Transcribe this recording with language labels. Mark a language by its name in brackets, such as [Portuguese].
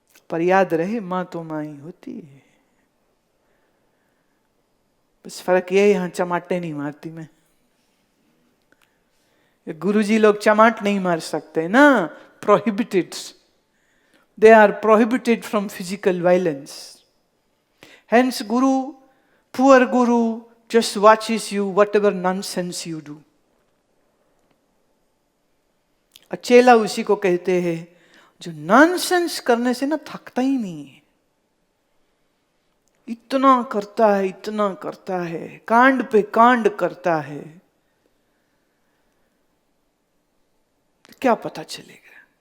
[Hindi] पर याद रहे माँ तो माँ ही होती है। बस फर्क ये है यहां चमाटे नहीं मारती मैं। गुरुजी लोग चमाट नहीं मार सकते ना, [English] Prohibited, they are prohibited from physical violence. Hence guru, poor guru just watches you whatever nonsense you do। [Hindi] अचेला उसी को कहते हैं जो नॉनसेंस करने से ना थकता ही नहीं है, इतना करता है, कांड पे कांड करता है, तो क्या पता चलेगा।